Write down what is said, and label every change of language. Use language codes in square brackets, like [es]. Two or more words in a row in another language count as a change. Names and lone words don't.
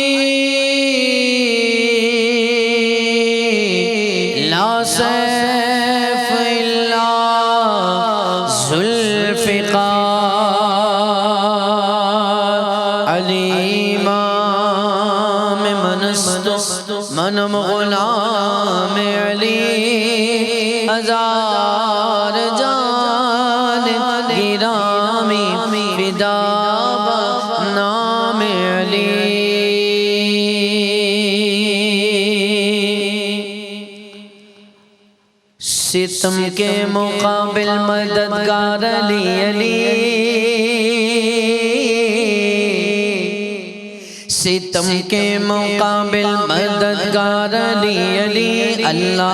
[ar] لا سیف الا ذوالفقار، [fa] علی امام من است و منم غلام علی، ہزار جان گرامی فدا بنام علی، [ur] ستم کے مقابل مددگار علی، علی ستم کے مقابل مددگار علی، علی اللہ